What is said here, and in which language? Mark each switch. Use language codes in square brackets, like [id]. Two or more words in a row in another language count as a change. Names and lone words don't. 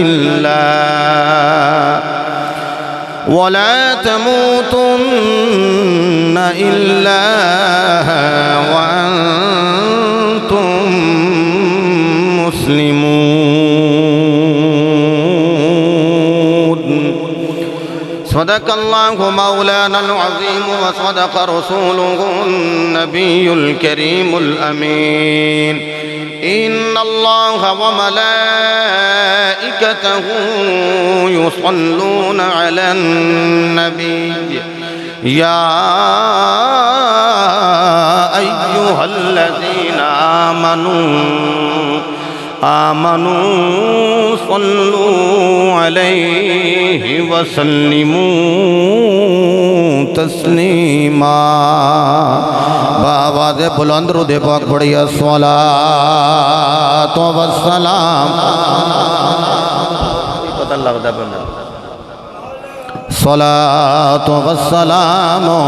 [ar] إلا وأنتم مسلمون. صدق الله مولانا العظيم وصدق رسوله النبي الكريم الأمين. إن الله وملائكته يصلون على النبي يا أيها الذين آمنوا صلوا عليه وسلموا تسليما. [ur] بآوازِ بلند درودِ پاک پڑھیے [ar] الصلاة والسلام. [ur] پتا لگتا ہے [ar] الصلاة والسلام.